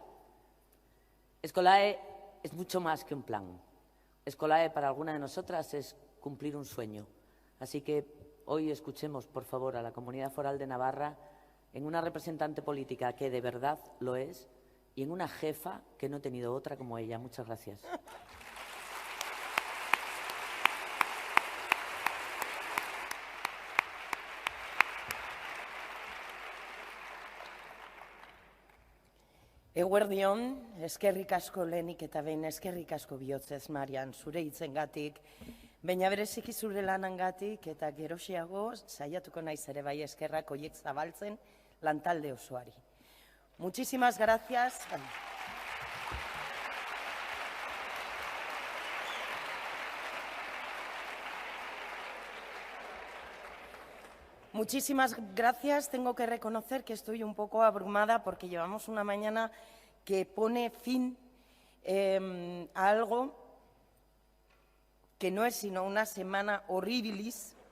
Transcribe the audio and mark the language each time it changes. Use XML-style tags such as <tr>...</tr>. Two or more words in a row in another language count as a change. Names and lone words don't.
<es>Escolae es mucho más que un plan. Escolae para alguna de nosotras es cumplir un sueño. Así que hoy escuchemos, por favor, a la Comunidad Foral de Navarra en una representante política que de verdad lo es y en una jefa que no he tenido otra como ella. Muchas gracias.</es> <eu>Eguerdi on, eskerrik asko lehenik eta behin eskerrik asko bihotzez, Marian, zure hitzengatik, baina bereziki zure lanangatik eta gerosiago saiatuko naiz ere bai eskerrak horiek zabaltzen lantalde osoari.</eu> <es>Muchísimas gracias. Muchísimas gracias. Tengo que reconocer que estoy un poco abrumada porque llevamos una mañana que pone fin a algo que no es sino una semana horribilis,</es>